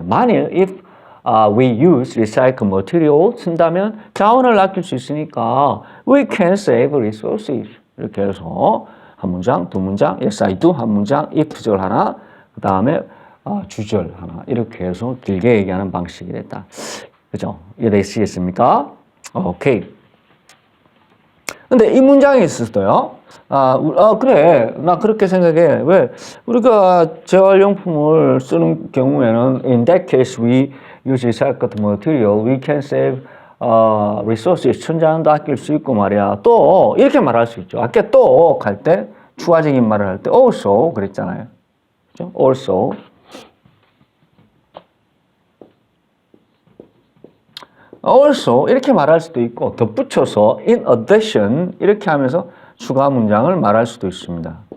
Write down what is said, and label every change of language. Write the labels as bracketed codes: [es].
[ko] 만일 [en] if we use recycle material [ko] 쓴다면 자원을 아낄 수 있으니까 [en] we can save resources. [ko] 이렇게 해서 한 문장, 두 문장, yes, I do 한 문장, if절 하나, 그 다음에 주절 하나 이렇게 해서 길게 얘기하는 방식이 됐다. 그죠? 이해되시겠습니까? 오케이. 근데 이 문장에 있었어요. 그래. 나 그렇게 생각해. 왜? 우리가 재활용품을 쓰는 경우에는 [en] in that case we use recycled material, we can save resources. [ko] 천장도 아낄 수 있고 말이야. 또 이렇게 말할 수 있죠. 아까 또 할 때 추가적인 말을 할 때 also 그랬잖아요. 그렇죠? also. also 이렇게 말할 수도 있고 덧붙여서 in addition 이렇게 하면서 추가 문장을 말할 수도 있습니다.